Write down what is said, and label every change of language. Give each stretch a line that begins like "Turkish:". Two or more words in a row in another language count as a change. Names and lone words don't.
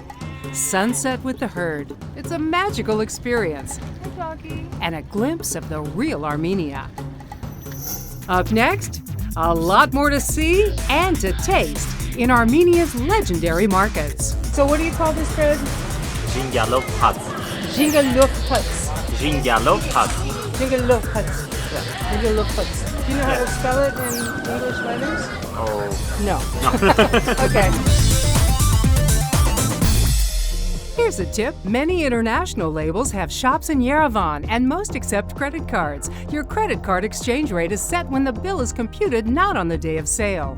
English: Sunset with the herd. It's a magical experience. And a glimpse of the real Armenia. Up next, a lot more to see and to taste in Armenia's legendary markets. So what do you call this bread? Jingalov Pats. Jingalov Pats. Jingalov Pats. Jingalov Pats. Jingalov Pats. Do you know how to spell it in English letters? Oh. No. Okay. Here's a tip. Many international labels have shops in Yerevan, and most accept credit cards. Your credit card exchange rate is set when the bill is computed, not on the day of sale.